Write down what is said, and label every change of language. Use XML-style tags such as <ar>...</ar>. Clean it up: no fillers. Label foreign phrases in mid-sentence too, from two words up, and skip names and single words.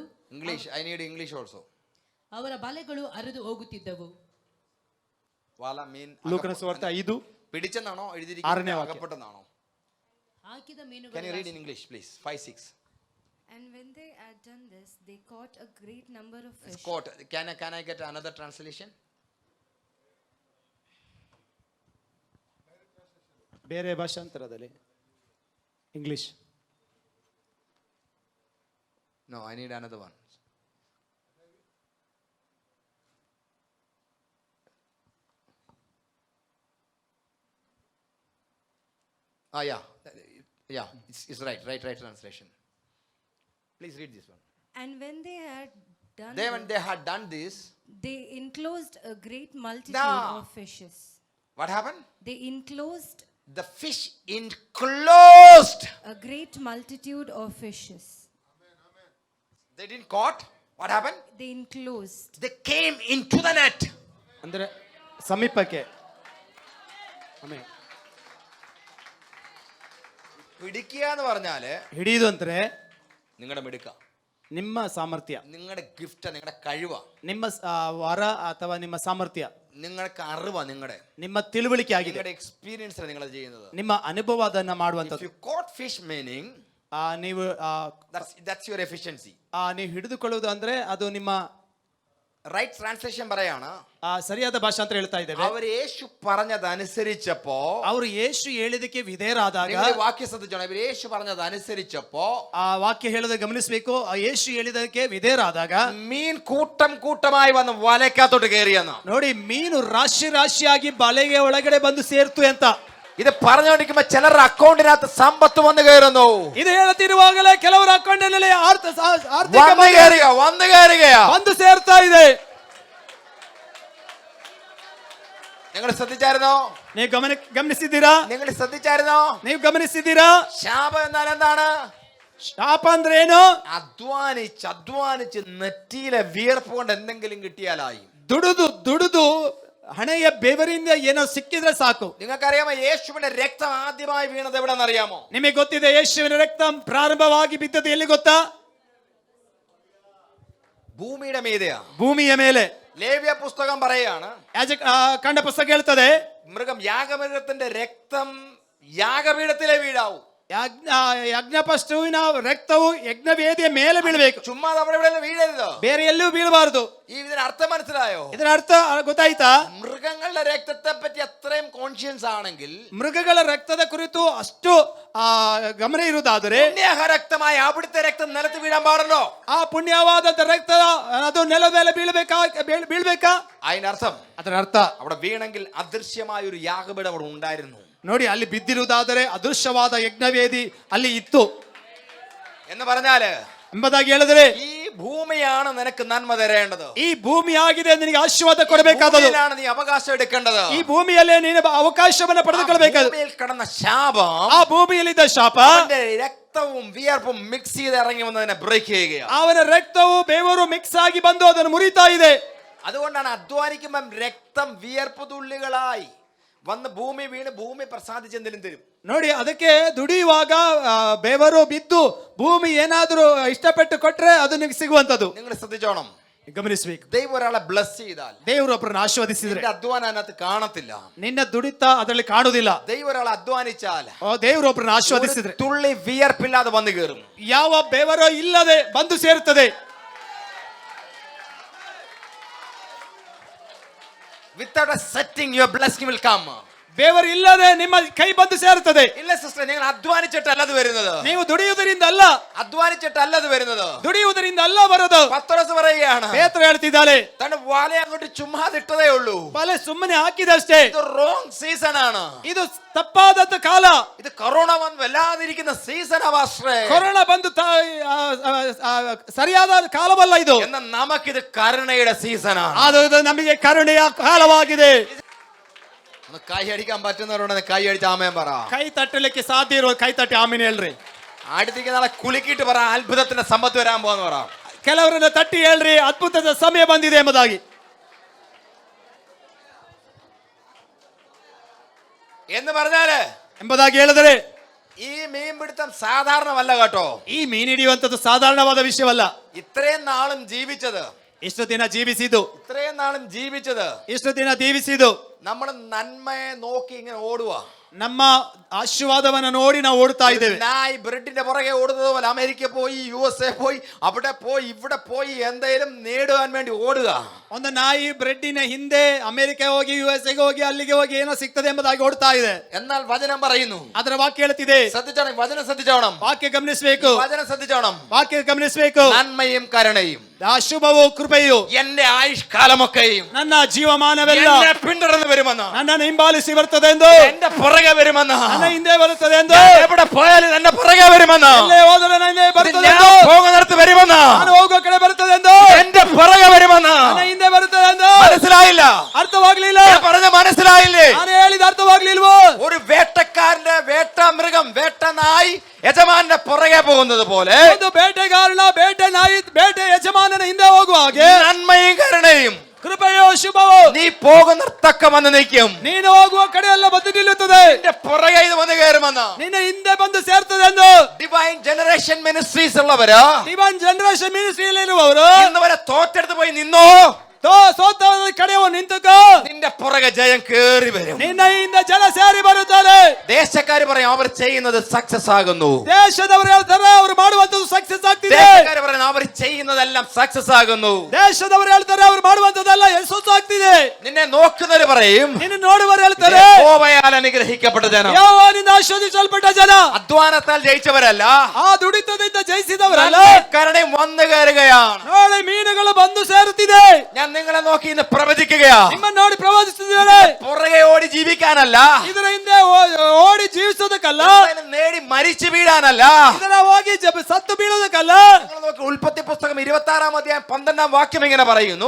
<en>English, I need English also.</en> <kn>ಅವರ ಬಲೆಗಳು ಹರಿದು ಹೋಗುತ್ತಿದ್ದವು.</kn> <ml>വല മീൻ</ml> <kn>ಲೂಕನ ಸುವಾರ್ತೆ 5</kn> <ml>പിടിച്ചെന്നാണോ</ml> <kn>6ನೇ</kn> <ml>എഴുതിയിരിക്കുന്നത്,</ml> <kn>ವಾಕ್ಯ.</kn> <ml>അകപ്പെട്ടെന്നാണോ?</ml> <kn>ಹಾಕಿದ</kn> <en>Can you</en> <kn>ಮೀನುಗಳು</kn> <en>read in English please? 5:6 And when they had done this, they caught a great number of fish. Quote. Can I get another translation?</en> <kn>ಬೇರೆ ಭಾಷಾಂತರದಲ್ಲಿ ಇಂಗ್ಲಿಷ್.</kn> <en>No, I need another one. Yeah, it's right translation. Please read this one. And when they had done When they had done this, they enclosed a great multitude Nah. of fishes. what happened? They enclosed The fish enclosed. a great multitude of fishes. They didn't caught. What happened? They enclosed. They came into the net.</en> <kn>ಅಂದ್ರೆ ಸಮೀಪಕ್ಕೆ. ಆಮೇಲೆ</kn> <ml>പിടിക്കുക എന്ന് പറഞ്ഞാല്</ml> <kn>ಹಿಡಿಯುವುದು ಅಂದ್ರೆ</kn> <ml>നിങ്ങളുടെ മിടുക്ക,</ml> <kn>ನಿಮ್ಮ ಸಾಮರ್ಥ್ಯ,</kn> <ml>നിങ്ങളുടെ ഗിഫ്റ്റ്, നിങ്ങളുടെ കഴിവ,</ml> <kn>ನಿಮ್ಮ ವರ ಅಥವಾ ನಿಮ್ಮ ಸಾಮರ್ಥ್ಯ,</kn> <ml>നിങ്ങൾക്ക് അറിവാ, നിങ്ങളുടെ</ml> <kn>ನಿಮ್ಮ ತಿಳುವಳಿಕೆ ಆಗಿದೆ.</kn> <ml>നിങ്ങളുടെ എക്സ്പീരിയൻസ് നിങ്ങൾ ചെയ്യുന്നത്.</ml> <kn>ನಿಮ್ಮ ಅನುಭವ ಅದನ್ನ</kn> <en>If</en> <kn>ಮಾಡುವಂಥದ್ದು.</kn> <en>you caught fish, meaning</en> <kn>ನೀವು</kn> <en>that's your efficiency.</en> <kn>ನೀವು ಹಿಡಿದುಕೊಳ್ಳುವುದು ಅಂದ್ರೆ ಅದು ನಿಮ್ಮ</kn> <en>right translation</en> <ml>പറയാണ്,</ml> <kn>ಸರಿಯಾದ ಭಾಷಾಂತರ ಹೇಳ್ತಾ ಇದ್ದೇವೆ.</kn> <ml>അവർ യേശു പറഞ്ഞതനുസരിച്ചപ്പോ,</ml> <kn>ಅವರು ಯೇಸು ಹೇಳಿದಕ್ಕೆ ವಿಧೇಯರಾದಾಗ,</kn> <ml>നിങ്ങൾ വാക്യ ശ്രദ്ധിച്ചോണം, ഇവർ യേശു പറഞ്ഞതനുസരിച്ചപ്പോ</ml> <kn>ಆ ವಾಕ್ಯ ಹೇಳೋದು ಗಮನಿಸಬೇಕು. ಆ ಯೇಸು ಹೇಳಿದಕ್ಕೆ ವಿಧೇಯರಾದಾಗ</kn> <ml>മീൻ കൂട്ടം കൂട്ടമായി വന്ന് വലക്കകത്തോട്ട് കയറിയെന്ന.</ml> <kn>ನೋಡಿ, ಮೀನು ರಾಶಿ ರಾಶಿಯಾಗಿ ಬಲೆಗೆ ಒಳಗಡೆ ಬಂದು ಸೇರ್ತು ಅಂತ.</kn> <ml>ഇത് പറഞ്ഞുകൊണ്ടിരിക്കുമ്പോ ചിലരുടെ അക്കൗണ്ടിനകത്ത് സമ്പത്ത് വന്നു കയറുന്നു.</ml> <kn>ಇದು ಹೇಳುತ್ತಿರುವಾಗಲೇ ಕೆಲವರ ಅಕೌಂಟಿನಲ್ಲಿ</kn> <ml>വന്നു കയറുകയാ.</ml> <kn>ಬಂದು ಸೇರ್ತಾ ಇದೆ.</kn> <ml>നിങ്ങൾ ശ്രദ്ധിച്ചായിരുന്നോ?</ml> <kn>ನೀವು ಗಮನಿಸಿದ್ದೀರಾ?</kn> <ml>നിങ്ങൾ ശ്രദ്ധിച്ചായിരുന്നോ?</ml> <kn>ನೀವು ಗಮನಿಸಿದ್ದೀರಾ?</kn> <ml>ശാപം എന്നാൽ എന്താണ്?</ml> <kn>ಶಾಪ ಅಂದ್ರೆ ಏನು?</kn> <ml>അധ്വാനിച്ച് നെറ്റിയിലെ വിയർപ്പ് കൊണ്ട് എന്തെങ്കിലും കിട്ടിയാലായി.</ml> <kn>ದುಡಿದು ಹಣೆಯ ಬೆವರಿಂದ ಏನೋ ಸಿಕ್ಕಿದ್ರೆ ಸಾಕು.</kn> <ml>നിങ്ങൾക്കറിയാമോ യേശുവിന്റെ രക്തം ആദ്യമായി വീണത് എവിടെന്നറിയാമോ?</ml> <kn>ನಿಮಗೆ ಗೊತ್ತಿದೆ ಯೇಸುವಿನ ರಕ್ತ ಪ್ರಾರಂಭವಾಗಿ ಬಿದ್ದದ್ದು ಎಲ್ಲಿ ಗೊತ್ತಾ?</kn> <ml>ഭൂമിയുടെ മീതെയാ,</ml> <kn>ಭೂಮಿಯ ಮೇಲೆ.</kn> <ml>ലേവ്യ പുസ്തകം പറയാണ്,</ml> <kn>ಕಂಡ ಪುಸ್ತಕ ಹೇಳ್ತದೆ,</kn> <ml>യാഗമൃഗത്തിന്റെ രക്തം യാഗപീഠത്തിലെ വീഴാവൂ.</ml> <kn>ಯಜ್ಞಪಶುವಿನ ರಕ್ತವು ಯಜ್ಞವೇದಿಯ ಮೇಲೆ ಬೀಳಬೇಕು,</kn> <ml>ചുമ്മാ അവിടെ ഇവിടെ വീഴരുത്.</ml> <kn>ಬೇರೆ ಎಲ್ಲೂ ಬೀಳಬಾರದು.</kn> <ml>ഇതിന് അർത്ഥം മനസ്സിലായോ?</ml> <kn>ಇದರ ಅರ್ಥ ಗೊತ್ತಾಯ್ತಾ?</kn> <ml>മൃഗങ്ങളുടെ രക്തത്തെ പറ്റി അത്രയും കോൺഷ്യൻസ് ആണെങ്കിൽ,</ml> <kn>ಮೃಗಗಳ ರಕ್ತದ ಕುರಿತು ಅಷ್ಟು ಗಮನ ಇರುವುದಾದರೆ,</kn> <ml>രക്തമായ അവിടുത്തെ രക്തം നിലത്ത് വീഴാൻ പാടല്ലോ.</ml> <kn>ಆ ಪುಣ್ಯವಾದಂತ ರಕ್ತ ಅದು ನೆಲದ ಮೇಲೆ ಬೀಳ್ಬೇಕಾ?</kn> <ml>അതിനർത്ഥം,</ml> <kn>ಅದರ ಅರ್ಥ</kn> <ml>അവിടെ വീണെങ്കിൽ അദൃശ്യമായ ഒരു യാഗപീഠം അവിടെ ഉണ്ടായിരുന്നു</ml> <kn>ನೋಡಿ, ಅಲ್ಲಿ ಬಿದ್ದಿರುವುದಾದರೆ ಅದೃಶ್ಯವಾದ ಯಜ್ಞವೇದಿ ಅಲ್ಲಿ ಇತ್ತು</kn> <ml>എന്ന് പറഞ്ഞാല്</ml> <kn>ಎಂಬುದಾಗಿ ಹೇಳಿದ್ರೆ,</kn> <ml>ഈ ഭൂമിയാണ് നിനക്ക് നന്മ തരേണ്ടത്.</ml> <kn>ಈ ಭೂಮಿ ಆಗಿದೆ ನಿನಗೆ ಆಶೀರ್ವಾದ ಕೊಡಬೇಕಾದದು.</kn> <ml>നീ അവകാശം എടുക്കേണ്ടത്.</ml> <kn>ಈ ಭೂಮಿಯಲ್ಲೇ ನೀನು ಅವಕಾಶವನ್ನು ಪಡೆದುಕೊಳ್ಳಬೇಕಾದ.</kn> <ml>ഭൂമിയിൽ കിടന്ന ശാപം,</ml> <kn>ಆ ಭೂಮಿಯಲ್ಲಿದ್ದ ಶಾಪ</kn> <ml>അവന്റെ രക്തവും വിയർപ്പും മിക്സ് ചെയ്ത് ഇറങ്ങി വന്നതിനെ ബ്രേക്ക് ചെയ്യുകയാണ്.</ml> <kn>ಅವನ ರಕ್ತವು ಬೇವರು ಮಿಕ್ಸ್ ಆಗಿ ಬಂದು ಅದನ್ನು ಮುರಿತಾ ಇದೆ.</kn> <ml>അതുകൊണ്ടാണ് അധ്വാനിക്കുമ്പം രക്തം വിയർപ്പ് തുള്ളികളായി വന്ന് ഭൂമി വീണ് ഭൂമി പ്രസാദിച്ചെന്തെങ്കിലും തരും.</ml> <kn>ನೋಡಿ, ಅದಕ್ಕೆ ದುಡಿಯುವಾಗ ಬೇವರು ಬಿದ್ದು ಭೂಮಿ ಏನಾದರೂ ಇಷ್ಟಪಟ್ಟು ಕೊಟ್ರೆ ಅದು ನಿಮಗೆ ಸಿಗುವಂತದ್ದು.</kn> <ml>നിങ്ങൾ ശ്രദ്ധിച്ചോണം,</ml> <kn>ಗಮನಿಸಬೇಕು.</kn> <ml>ദൈവം ഒരാളെ ബ്ലസ് ചെയ്താൽ</ml> <kn>ದೇವರು ಒಬ್ಬರನ್ನು ಆಶೀರ್ವದಿಸಿದ್ರೆ</kn> <ml>നിന്റെ അധ്വാനം അതിനകത്ത് കാണത്തില്ല.</ml> <kn>ನಿನ್ನ ದುಡಿತ ಅದರಲ್ಲಿ ಕಾಣುವುದಿಲ್ಲ.</kn> <ml>ദൈവം ഒരാളെ അധ്വാനിച്ചാൽ</ml> <kn>ದೇವರು ಒಬ್ಬರನ್ನು ಆಶೀರ್ವದಿಸಿದ್ರೆ</kn> <ml>തുള്ളി വിയർപ്പില്ലാതെ വന്നു കയറും.</ml> <kn>ಯಾವ ಬೇವರೋ ಇಲ್ಲದೆ ಬಂದು ಸೇರುತ್ತದೆ.</kn> <en>Without a setting, your blessing will come.</en> <kn>ಬೇವರು ಇಲ್ಲದೆ ನಿಮ್ಮ ಕೈ ಬಂದು ಸೇರುತ್ತದೆ.</kn> <ml>ഇല്ല സിസ്റ്റർ, നിങ്ങൾ അധ്വാനിച്ചിട്ടല്ല അത് വരുന്നത്.</ml> <kn>ನೀವು ದುಡಿಯುವುದರಿಂದ ಅಲ್ಲ,</kn> <ml>അധ്വാനിച്ചിട്ടല്ല അത് വരുന്നത്.</ml> <kn>ದುಡಿಯುವುದರಿಂದ ಅಲ್ಲ ಬರೋದು.</kn> <ml>പത്രോസ് പറയുകയാണ്,</ml> <kn>ಪೇತ್ರ ಹೇಳ್ತಿದ್ದಾಳೆ,</kn> <ml>തന്റെ വാല അങ്ങോട്ട് ചുമ്മാതിട്ടതേ ഉള്ളൂ.</ml> <kn>ಬಲೆ ಸುಮ್ಮನೆ ಹಾಕಿದಷ್ಟೇ.</kn> <ml>ഇത്</ml> <en>wrong season</en> <ml>ആണ്.</ml> <kn>ಇದು ತಪ್ಪಾದಂತ ಕಾಲ.</kn> <ml>ഇത് കൊറോണ വന്ന് വല്ലാതിരിക്കുന്ന സീസൺ ആവാശ്രേ.</ml> <kn>ಕೊರೋನಾ ಬಂದು ಸರಿಯಾದ ಕಾಲವಲ್ಲ ಇದು.</kn> <ml>എന്നാൽ നമുക്കിത് കരുണയുടെ സീസൺ ആണ്.</ml> <kn>ಅದು ನಮಗೆ ಕರುಣೆಯ ಕಾಲವಾಗಿದೆ.</kn> <ml>ഒന്ന് കൈ അടിക്കാൻ പറ്റുന്നവരോട് കൈ അടിച്ച് ആമേൻ പറ.</ml> <kn>ಕೈ ತಟ್ಟಲಿಕ್ಕೆ ಸಾಧ್ಯ ಇರೋ ಕೈ ತಟ್ಟಿ ಆಮೇಲೆ ಹೇಳ್ರಿ.</kn> <ml>അടുത്തേക്ക് നാളെ കുലുക്കിയിട്ട് പറ, അത്ഭുതത്തിന്റെ സമ്പത്ത് വരാൻ പോന്ന് പറ.</ml> <kn>ಕೆಲವರನ್ನ ತಟ್ಟಿ ಹೇಳ್ರಿ, ಅದ್ಭುತದ ಸಮಯ ಬಂದಿದೆ ಎಂಬುದಾಗಿ.</kn> <ml>എന്ന് പറഞ്ഞാല്</ml> <kn>ಎಂಬುದಾಗಿ ಹೇಳಿದರೆ,</kn> <ml>ഈ മീൻപിടുത്തം സാധാരണമല്ല കേട്ടോ.</ml> <kn>ಈ ಮೀನು ಹಿಡಿಯುವಂತದ್ದು ಸಾಧಾರಣವಾದ ವಿಷಯವಲ್ಲ.</kn> <ml>ഇത്രയും നാളും ജീവിച്ചത്,</ml> <kn>ಇಷ್ಟು ದಿನ ಜೀವಿಸಿದ್ದು,</kn> <ml>ഇത്രയും നാളും ജീവിച്ചത്</ml> <kn>ಇಷ್ಟು ದಿನ ಜೀವಿಸಿದ್ದು</kn> <ml>നമ്മൾ നന്മയെ നോക്കി ഇങ്ങനെ ഓടുക.</ml> <kn>ನಮ್ಮ ಆಶೀರ್ವಾದವನ್ನು ನೋಡಿ ನಾವು ಓಡ್ತಾ ಇದ್ದೇವೆ.</kn> <ml>നായി ബ്രെഡിന്റെ പുറകെ ഓടുന്നത് പോലെ അമേരിക്ക പോയി, USA പോയി, അവിടെ പോയി, ഇവിടെ പോയി എന്തെങ്കിലും നേടുവാൻ വേണ്ടി ഓടുക.</ml> <kn>ಒಂದು ನಾಯಿ ಬ್ರೆಡ್ಡಿನ ಹಿಂದೆ ಅಮೆರಿಕ ಹೋಗಿ, USA ಹೋಗಿ, ಅಲ್ಲಿಗೆ ಹೋಗಿ ಏನೋ ಸಿಗ್ತದೆ ಎಂಬುದಾಗಿ ಓಡ್ತಾ ಇದೆ.</kn> <ml>എന്നാൽ വചനം പറയുന്നു,</ml> <kn>ಅದರ ವಾಕ್ಯ ಹೇಳ್ತಿದೆ,</kn> <ml>ശ്രദ്ധിച്ചോണം, വചനം ശ്രദ്ധിച്ചോണം,</ml> <kn>ವಾಕ್ಯ ಗಮನಿಸಬೇಕು,</kn> <ml>വചനം ശ്രദ്ധിച്ചോണം.</ml> <kn>ವಾಕ್ಯ ಗಮನಿಸಬೇಕು.</kn> <ml>നന്മയും കരുണയും</ml> <kn>ಶುಭವೂ ಕೃಪೆಯು</kn> <ml>എന്റെ ആയുഷ്കാലമൊക്കെയും</ml> <kn>ನನ್ನ ಜೀವಮಾನವೆಲ್ಲ</kn> <ml>എന്നെ പിന്തുടർന്ന് വരുമെന്ന്,</ml> <kn>ನನ್ನನ್ನು ಹಿಂಬಾಲಿಸಿ ಬರ್ತದೆ ಎಂದು,</kn> <ml>എന്റെ പുറകെ വരുമെന്ന്,</ml> <kn>ನನ್ನ ಹಿಂದೆ ಬರುತ್ತದೆ ಎಂದು,</kn> <ml>എവിടെ പോയാലും എന്റെ പുറകെ വരുമെന്ന്,</ml> <kn>ಎಲ್ಲೇ ಹೋದರೆ ನನ್ನ ಹಿಂದೆ ಬರುತ್ತದೆ</kn> <ml>ഞാൻ</ml> <kn>ಎಂದು,</kn> <ml>പോകുന്നിടത്ത് വരുമെന്ന്,</ml> <kn>ನಾನು ಹೋಗುವ ಕಡೆ ಬರುತ್ತದೆ ಎಂದು,</kn> <ml>എന്റെ പുറകെ വരുമെന്ന്.</ml> <kn>ನನ್ನ ಹಿಂದೆ ಬರುತ್ತದೆ ಎಂದು.</kn> <ml>മനസ്സിലായില്ല?</ml> <kn>ಅರ್ಥವಾಗ್ಲಿಲ್ಲ?</kn> <ml>ഞാൻ പറഞ്ഞ മനസ്സിലായില്ലേ?</ml> <kn>ನಾನು ಹೇಳಿದ ಅರ್ಥವಾಗ್ಲಿಲ್ವೋ?</kn> <ml>ഒരു വേട്ടക്കാരന്റെ വേട്ടമൃഗം, വേട്ടനായി യജമാന്റെ പുറകെ പോകുന്നത് പോലെ</ml> <kn>ಒಂದು ಬೇಟೆಗಾರನ ಬೇಟೆ ನಾಯಿ ಬೇಟೆ ಯಜಮಾನನ ಹಿಂದೆ ಹೋಗುವ ಹಾಗೆ</kn> <ml>നന്മയും കരുണയും</ml> <kn>ಕೃಪೆಯೋ ಶುಭವೋ</kn> <ml>നീ പോകുന്നിടത്തൊക്കെ വന്ന് നിൽക്കും.</ml> <kn>ನೀನು ಹೋಗುವ ಕಡೆ ಎಲ್ಲ ಬಂದು ನಿಲ್ಲುತ್ತದೆ.</kn> <ml>നിന്റെ പുറകെ ഇത് വന്ന് കയറുമെന്ന്.</ml> <kn>ನಿನ್ನ ಹಿಂದೆ ಬಂದು ಸೇರ್ತದೆ ಎಂದು.</kn> <ml>ഡിവൈൻ ജനറേഷൻ മിനിസ്ട്രീസ് ഉള്ളവര്,</ml> <kn>ಡಿವೈನ್ ಜನರೇಷನ್ ಮಿನಿಸ್ಟ್ರಿಯಲ್ಲಿ ಇರುವವರು,</kn> <ml>ഇന്ന് വരെ തോറ്റെടുത്ത് പോയി നിന്നോ,</ml> <kn>ಸೋತ ಕಡೆಯೋ ನಿಂತುಕೋ,</kn> <ml>നിന്റെ പുറകെ ജയം കേറി വരും.</ml> <kn>ನಿನ್ನ ಹಿಂದೆ ಜನ ಸೇರಿ ಬರುತ್ತಾರೆ.</kn> <ml>ദേശക്കാര് പറയും അവർ ചെയ്യുന്നത് സക്സസ് ആകുന്നു.</ml> <kn>ದೇಶದವರು ಹೇಳ್ತಾರೆ ಅವರು ಮಾಡುವಂತದ್ದು ಸಕ್ಸಸ್ ಆಗ್ತಿದೆ.</kn> <ml>ദേശക്കാര് പറയും അവർ ചെയ്യുന്നതെല്ലാം സക്സസ് ആകുന്നു.</ml> <kn>ದೇಶದವರು ಹೇಳ್ತಾರೆ ಅವರು ಮಾಡುವಂತದ್ದೆಲ್ಲ ಯಶಸ್ಸು ಆಗ್ತಿದೆ.</kn> <ml>നിന്നെ നോക്കുന്നവര് പറയും</ml> <kn>ನಿನ್ನ ನೋಡುವವರು ಹೇಳ್ತಾರೆ</kn> <ml>യഹോവയാൽ അനുഗ്രഹിക്കപ്പെട്ട ജനം.</ml> <kn>ಯೆಹೋವನಿಂದ ಆಶೀರ್ವದಿಸಲ್ಪಟ್ಟ ಜನ.</kn> <ml>അധ്വാനത്താൽ ജയിച്ചവരല്ല,</ml> <kn>ಆ ದುಡಿತದಿಂದ ಜಯಿಸಿದವರಲ್ಲ.</kn> <ml>കരുണയും വന്നു കയറുകയാണ്.</ml> <kn>ನೋಡಿ ಮೀನುಗಳು ಬಂದು ಸೇರುತ್ತಿದೆ.</kn> <ml>ഞാൻ നിങ്ങളെ നോക്കി ഇന്ന് പ്രവചിക്കുകയാ.</ml> <kn>ನಿಮ್ಮನ್ನು ನೋಡಿ ಪ್ರವಾದಿಸುತ್ತಿದ್ದೇನೆ.</kn> <ml>പുറകെ ഓടി ജീവിക്കാനല്ല,</ml> <kn>ಇದರ ಹಿಂದೆ ಓಡಿ ಜೀವಿಸೋದಕ್ಕಲ್ಲ,</kn> <ml>നേടി മരിച്ചു വീഴാനല്ല.</ml> <kn>ಇದರ ಹೋಗಿ ಸತ್ತು ಬೀಳೋದಕ್ಕಲ್ಲ.</kn> <ml>നിങ്ങൾ നോക്കി ഉൽപ്പത്തി പുസ്തകം 26-ാം അധ്യായം 12-ാം വാക്യം ഇങ്ങനെ പറയുന്നു,</ml>